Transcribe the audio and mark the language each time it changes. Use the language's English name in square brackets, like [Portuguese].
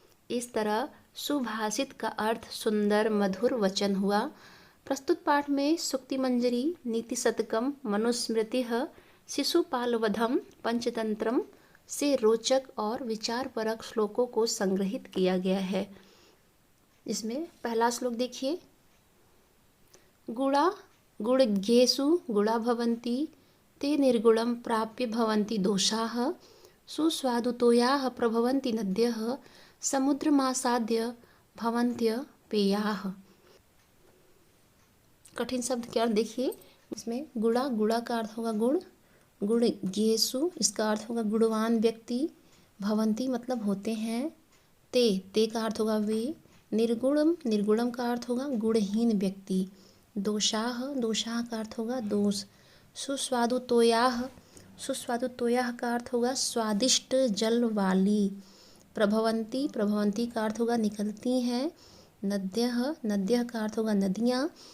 [Hindi] इस तरह सुभाषित का अर्थ सुंदर मधुर वचन हुआ। प्रस्तुत पाठ में सुक्ति मंजरी, नीति शतकम, मनुस्मृतिः, शिशुपालवधम, पंचतंत्रम से रोचक और विचारपरक श्लोकों को संग्रहित किया गया है। इसमें पहला श्लोक देखिए। [Sanskrit] गुणा गुणज्ञेषु गुणा भवन्ति ते निर्गुणं प्राप्य भवन्ति दोषाः सुस्वादुतोयाः प्रभवन्ति नद्यः समुद्रमासाद्य भवन्त्य पेयाः। [Hindi] कठिन शब्द क्या देखिए। इसमें गुणा गुणा का अर्थ होगा गुण, गुणज्ञेषु इसका अर्थ होगा गुणवान व्यक्ति, भवन्ति मतलब होते हैं, ते का अर्थ होगा वे, निर्गुणम निर्गुणम का अर्थ होगा गुणहीन व्यक्ति, दोषाः दोषाः का अर्थ होगा दोष, सुस्वादुतोयाः सुस्वादुतोयाः का अर्थ होगा स्वादिष्ट जल वाली, प्रभवंती प्रभवंती का अर्थ होगा निकलती हैं, नद्यः नद्यः का अर्थ होगा नदियाँ,